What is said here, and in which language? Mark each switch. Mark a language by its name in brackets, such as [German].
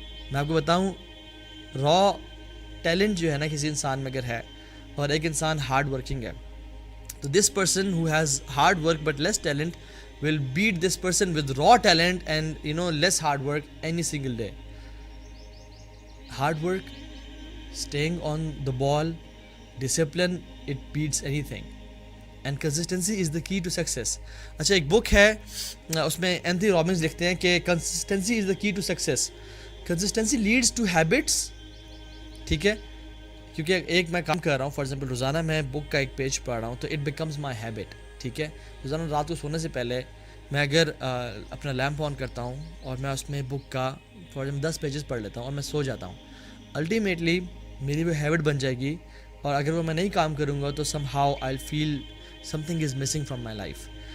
[Urdu] میں آپ کو بتاؤں, را ٹیلنٹ جو ہے نا کسی انسان میں اگر ہے, اور ایک انسان ہارڈ ورکنگ ہے, تو [English] This person who has hard work but less talent will beat this person with raw talent and less hard work any single day. Hard work, staying on the ball, discipline, it beats anything, and consistency is the key to success. [Urdu] اچھا, ایک بک ہے, اس میں Anthony Robbins لکھتے ہیں کہ [English] consistency is the key to success. consistency leads to habits. [Urdu] ٹھیک ہے, کیونکہ ایک میں کام کر رہا ہوں, فار ایگزامپل روزانہ میں بک کا ایک پیج پڑھ رہا ہوں, تو [English] it becomes my habit. [Urdu] ٹھیک ہے. روزانہ رات کو سونے سے پہلے میں اگر اپنا لیمپ آن کرتا ہوں اور میں اس میں بک کا فار ایگزامپل 10 پیجز پڑھ لیتا ہوں اور میں سو جاتا ہوں, الٹیمیٹلی میری وہ ہیبٹ بن جائے گی, اور اگر وہ میں نہیں کام کروں گا تو [English] Somehow I feel something is missing from my life.